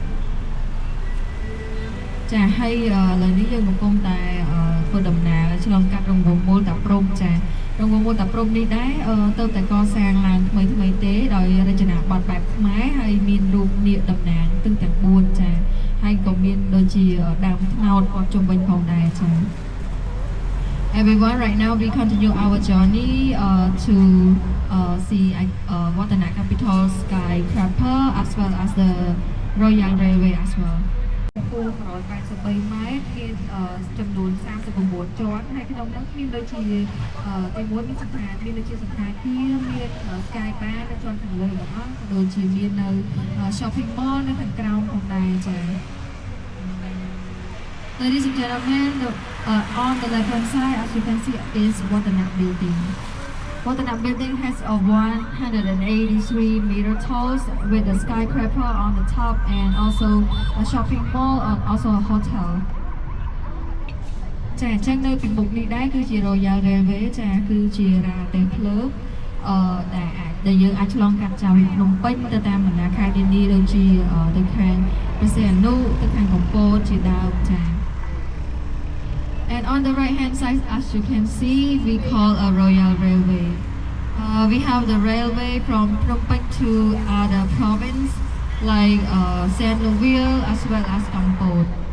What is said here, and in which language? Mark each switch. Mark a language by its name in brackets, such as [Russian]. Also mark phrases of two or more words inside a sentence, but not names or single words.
[Khmer] ចាហើយឥឡូវនេះយើងកំពុងតែធ្វើដំណើរឆ្លងកាត់រង្វង់មូលតាព្រំចា រង្វង់មូលតាព្រំនេះដែរទៅតែកសាងឡើងថ្មីទេដោយរចនាបថបែបខ្មែរហើយមានរូបនាគតំណាងទិសទាំង4ចាហើយក៏មានដូចជាដើមត្នោតព័ទ្ធជុំវិញផងដែរចា [English] Everyone, right now we continue our journey to see Wattana Capital skyscraper as well as the Royal Railway as well. [Khmer] ពូ183 ម៉ែត្រមានចំនួន39ជាន់ហើយក្នុងនោះមានដូចជាទីមួយមានសណ្ឋានមានដូចជាសណ្ឋាគារមាន Sky Bar នៅជាន់ខាងលើទាំងអស់ក៏ដូចជាមាននៅ [English] Shopping Mall [Khmer] នៅខាងក្រោមផងដែរចា៎ [English] Ladies and gentlemen, on the left hand side as you can see is Wattana building. Wattana building has a 183-meter tall with a skyscraper on the top and also a shopping mall and also a hotel. [Khmer] ចាអញ្ចឹងនៅពីមុខនេះដែរគឺជា Royal Railway ចាគឺជារ៉ាតេភ្លើងដែលយើងអាចឆ្លងកាត់ចោលភ្នំពេញទៅតាមបណ្ដាខេត្តនានាដូចជាទៅខាងព្រះសីហនុទៅខាងកំពតជាដើមចា [English] And on the right hand side, as you can see, we call a Royal Railway. We have the railway from Phnom Penh to other province like Saint Louis as well as Kampot.